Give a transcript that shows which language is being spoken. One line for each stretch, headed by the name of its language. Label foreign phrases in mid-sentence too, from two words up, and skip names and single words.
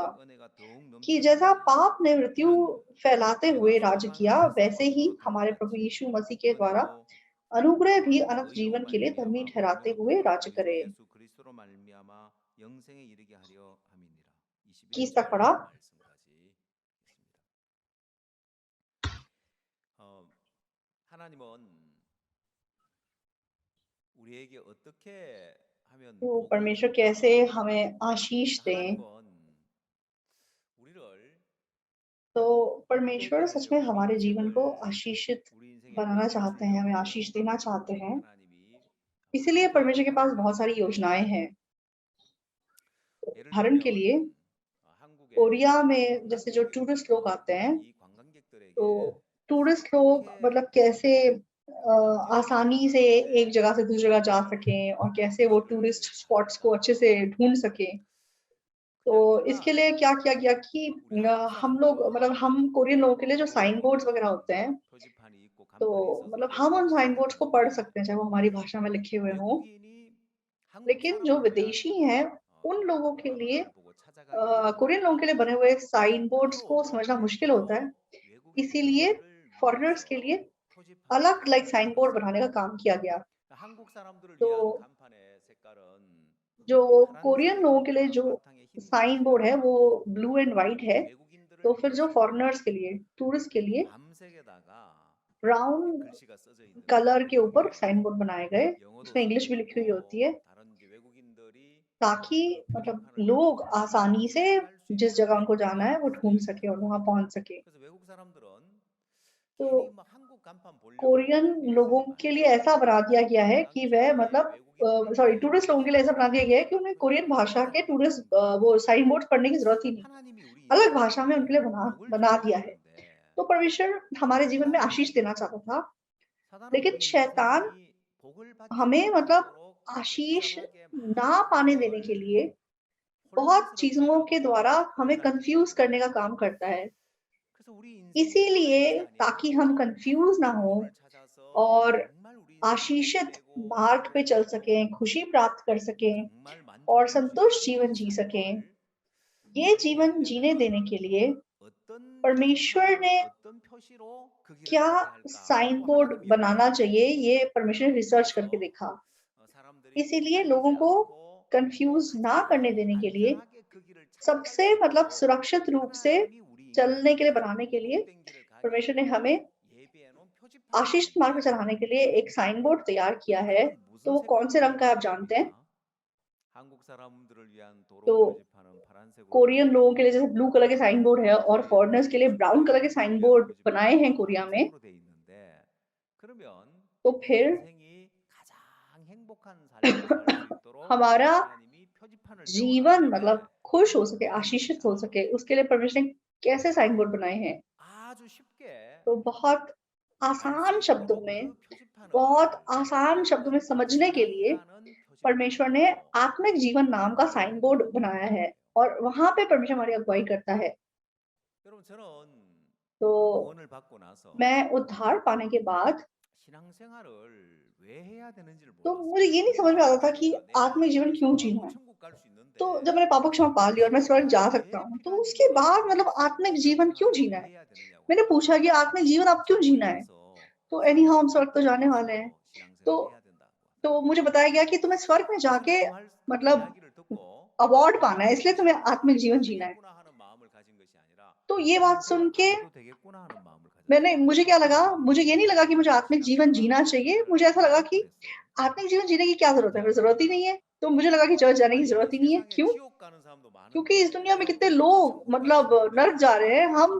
Hindi: कि जैसा पाप ने मृत्यु फैलाते हुए राज्य किया, वैसे ही हमारे प्रभु यीशु मसीह के द्वारा अनुग्रह भी अनंत जीवन के लिए धर्मी ठहराते हुए राज्य करे। 21 तक पढ़ा।
Korean: 하나님은 우리에게 어떻게 하면
Hindi: तो परमेश्वर कैसे हमें आशीष दें।
Korean: 하나님은 우리를
Hindi: तो परमेश्वर सच में हमारे जीवन को आशीषित
Korean: 우리 인생에
Hindi: बनाना चाहते हैं, हमें आशीष देना चाहते हैं।
Korean: 하나님이
Hindi: इसीलिए परमेश्वर के पास बहुत सारी योजनाएं हैं।
Korean: 예를
Hindi: उदाहरण के लिए
Korean: 들면 한국에
Hindi: कोरिया में जैसे जो टूरिस्ट लोग आते हैं,
Korean: 이 관광객들에게
Hindi: तो टूरिस्ट लोग मतलब कैसे आसानी से एक जगह से दूसरी जगह जा सकें और कैसे वो
English: tourist spots
Hindi: को अच्छे से ढूंढ सकें। तो इसके लिए क्या किया गया कि हम लोग मतलब हम कोरियन लोगों के लिए जो
English: sign boards
Hindi: वगैरह होते हैं,
Korean: 표지판이 있고
Hindi: तो
Korean: 간판이 있어서
Hindi: मतलब हम उन
Korean: 외국인들이
English: sign boards
Hindi: को
Korean: 찾아가는데
Hindi: पढ़ सकते हैं, चाहे वो हमारी भाषा में लिखे हुए हों।
Korean: 외국인이 한국
Hindi: लेकिन जो
Korean: 사람을 위한
Hindi: विदेशी हैं, उन लोगों के लिए
Korean: 간판을 보고 찾아가기는
Hindi: कोरियन लोगों के लिए बने हुए
English: sign boards
Hindi: को
Korean: 따로
Hindi: समझना मुश्किल होता है। इसीलिए
Korean: 외국인들을
Hindi: फॉरेनर्स के
Korean: 위해서
Hindi: लिए
Korean: 표지판을
Hindi: अलग
English: like sign board
Korean: 만들었어요.
Hindi: बनाने का काम किया गया।
Korean: 한국 사람들을
Hindi: तो
Korean: 위한 간판의 색깔은
Hindi: जो कोरियन लोगों के लिए
Korean: 파란색이고
Hindi: जो
Korean: 바탕에 흰
English: sign board
Hindi: है वो
English: blue and white
Hindi: है। तो
Korean: 외국인들을
Hindi: फिर जो
Korean: 위해서
Hindi: फॉरेनर्स के लिए, टूरिस्ट के लिए
Korean: 밤색에다가
Hindi: ब्राउन
Korean: 글씨가 써져 있는
Hindi: कलर के ऊपर
Korean: 거예요.
English: sign board
Hindi: बनाए गए,
Korean: 영어도
Hindi: उसमें इंग्लिश भी
Korean: 써져
Hindi: लिखी हुई होती है,
Korean: 있고 다른 이제 외국인들이
Hindi: ताकि मतलब
Korean: 표지판을 보고
Hindi: लोग आसानी से
Korean: 찾아갈 수
Hindi: जिस
Korean: 있는
Hindi: जगह उनको
Korean: 그런
Hindi: जाना है वो
Korean: 디자인이
Hindi: ढूंढ
Korean: 되어
Hindi: सके और
Korean: 있어요.
Hindi: वहां पहुंच सके।
Korean: 그래서 외국 사람들은
Hindi: तो
Korean: 괜히 뭐 한국 간판 보려고
Hindi: कोरियन लोगों
Korean: 외국인들이
Hindi: के
Korean: 많이
Hindi: लिए ऐसा बना दिया गया है कि वह
Korean: 당시에
Hindi: मतलब सॉरी
Korean: 외국인들에게
Hindi: टूरिस्ट लोगों के लिए ऐसा बना दिया गया है कि उन्हें कोरियन भाषा के टूरिस्ट वो
English: sign board
Hindi: पढ़ने की जरूरत ही नहीं,
Korean: 하나님이 우리
Hindi: अलग
Korean: 인생에
Hindi: भाषा में उनके लिए
Korean: 복을
Hindi: बना
Korean: 주려고
Hindi: दिया है।
Korean: 하셨는데
Hindi: तो परमेश्वर हमारे जीवन में आशीष देना
Korean: 사단은
Hindi: चाहता था,
Korean: 사단은
Hindi: लेकिन
Korean: 우리
Hindi: शैतान
Korean: 인생이 복을 받지
Hindi: हमें मतलब
Korean: 못하도록
Hindi: आशीष
Korean: 복잡하게
Hindi: ना
Korean: 많은
Hindi: पाने देने के
Korean: 것들을
Hindi: लिए बहुत
Korean: 혼란스럽게
Hindi: चीजों के
Korean: 하고
Hindi: द्वारा हमें
Korean: 어긋나게
Hindi: कंफ्यूज
Korean: 만들어요.
Hindi: करने का काम करता है।
Korean: 그래서 우리 인생이
Hindi: इसीलिए
Korean: 하나님이
Hindi: ताकि
Korean: 아닌
Hindi: हम कंफ्यूज ना हो
Korean: 하나님을 찾아서
Hindi: और
Korean: 정말 우리 인생이
Hindi: आशीषित
Korean: 복되고
Hindi: मार्ग पे चल सकें,
Korean: 행복되고
Hindi: खुशी प्राप्त कर सकें
Korean: 정말
Hindi: और
Korean: 만족할 수
Hindi: संतुष्ट
Korean: 있는
Hindi: जीवन
Korean: 이
Hindi: जी सकें।
Korean: 삶을
Hindi: ये
Korean: 살게
Hindi: जीवन जीने
Korean: 하려면
Hindi: देने के लिए
Korean: 어떤
Hindi: परमेश्वर
Korean: 표지판을
Hindi: ने
Korean: 어떤 표시로 그 길을
Hindi: क्या
Korean: 가게
Hindi: साइन
Korean: 할까라고
Hindi: बोर्ड
Korean: 하나님이
Hindi: बनाना चाहिए,
Korean: 연구하셨어요.
Hindi: ये परमेश्वर ने रिसर्च करके
Korean: 그래서
Hindi: देखा।
Korean: 사람들이
Hindi: इसीलिए लोगों
Korean: 헷갈리지
Hindi: को
Korean: 않고
Hindi: कंफ्यूज ना करने
Korean: 가장
Hindi: देने के लिए
Korean: 안전하게 그 길을 찾아갈
Hindi: सबसे
Korean: 수
Hindi: मतलब
Korean: 있도록
Hindi: सुरक्षित रूप से
Korean: 하나님이 우리
Hindi: चलने के लिए
Korean: 인생에
Hindi: बनाने के लिए
Korean: 복된 길을 가게
Hindi: परमेश्वर ने
Korean: 하도록
Hindi: हमें
Korean: 예비해 놓은 표지판이
Hindi: आशीष मार्ग पे
Korean: 있는데
Hindi: चलाने के लिए एक
English: sign board
Hindi: तैयार किया है।
Korean: 그것은
Hindi: तो
Korean: 무슨
Hindi: वो कौन से
Korean: 색깔로
Hindi: रंग का है आप
Korean: 되어
Hindi: जानते हैं?
Korean: 있습니까? 한국 사람들을 위한 도로
Hindi: तो
Korean: 표지판은 파란색으로 되어
Hindi: कोरियन लोगों के लिए
Korean: 있고
Hindi: जैसे
English: blue color
Hindi: के
English: sign board
Hindi: है और फॉरेनर्स के लिए
English: brown color
Hindi: के साइन
Korean: 외국인들을 위한
Hindi: बोर्ड बनाए
Korean: 표지판은
Hindi: हैं कोरिया में।
Korean: 파란색으로 되어 있는데 그러면
Hindi: तो
Korean: 우리
Hindi: फिर
Korean: 인생이 가장 행복한 삶을 살 수 있도록
Hindi: हमारा
Korean: 하나님이 표지판을 세워
Hindi: जीवन
Korean: 놨는데
Hindi: मतलब खुश हो सके,
Korean: 어떻게
Hindi: आशीषित हो
Korean: 했느냐?
Hindi: सके, उसके लिए परमेश्वर ने कैसे
English: sign board
Hindi: बनाए हैं।
Korean: 아주 쉽게
Hindi: तो बहुत
Korean: 알 수
Hindi: आसान शब्दों
Korean: 있도록
Hindi: में,
Korean: 그 표지판을
Hindi: बहुत आसान शब्दों में समझने के लिए
Korean: 영이라는
Hindi: परमेश्वर ने
Korean: 표지판으로
Hindi: आत्मिक जीवन नाम का
English: sign board
Korean: 만들어
Hindi: बनाया
Korean: 놓은
Hindi: है
Korean: 거예요.
Hindi: और वहां पे परमेश्वर हमारी अगुवाई करता है।
Korean: 여러분 저는
Hindi: तो
Korean: 구원을 받고 나서
Hindi: मैं उद्धार पाने के बाद
Korean: 신앙생활을 왜 해야 되는지를
Hindi: तो
Korean: 몰랐어요.
Hindi: मुझे ये नहीं समझ में आता था कि
Korean: 내가
Hindi: आत्मिक जीवन क्यों जीना
Korean: 죄송하고
Hindi: है।
Korean: 천국 갈 수
Hindi: तो
Korean: 있는데
Hindi: जब मैंने पाप को क्षमा पा लिया और मैं स्वर्ग जा सकता
Korean: 왜
Hindi: हूँ, तो
Korean: 필요한지
Hindi: उसके बाद
Korean: 몰라서
Hindi: मतलब आत्मिक जीवन क्यों
Korean: 신앙생활을
Hindi: जीना
Korean: 왜
Hindi: है।
Korean: 해야 되느냐고
Hindi: मैंने पूछा कि आत्मिक जीवन आप क्यों
Korean: 천국에
Hindi: जीना है।
Korean: 가서
Hindi: तो एनी
Korean: 천국
Hindi: हम स्वर्ग तो
Korean: 받고
Hindi: जाने वाले हैं।
Korean: 나서
Hindi: तो
Korean: 신앙생활을 해야 된다고.
Hindi: तो मुझे बताया गया कि तुम्हें स्वर्ग में जाके
Korean: 우승할 그
Hindi: मतलब
Korean: 이야기를 듣고
Hindi: अवार्ड पाना है, इसलिए तुम्हें आत्मिक जीवन
Korean: 해도
Hindi: जीना है।
Korean: 되겠구나 하는 마음을 가진 것이 아니라
Hindi: तो ये बात
Korean: 그걸
Hindi: सुन
Korean: 안
Hindi: के
Korean: 해도 되겠구나 하는 마음을
Hindi: मैंने
Korean: 가졌어요.
Hindi: मुझे क्या लगा, मुझे ये नहीं लगा कि मुझे आत्मिक जीवन जीना चाहिए, मुझे ऐसा लगा कि
Korean: 그랬어요.
Hindi: आत्मिक जीवन जीने की क्या ज़रूरत है? फिर ज़रूरत ही नहीं है। तो मुझे लगा कि चर्च जाने की
Korean: 아니
Hindi: ज़रूरत ही नहीं है।
Korean: 세상에
Hindi: क्यों?
Korean: 지옥 가는 사람도
Hindi: क्योंकि इस
Korean: 많은데
Hindi: दुनिया में कितने
Korean: 왜
Hindi: लोग
Korean: 천국 갈
Hindi: मतलब
Korean: 사람들은
Hindi: नर्क जा रहे हैं, हम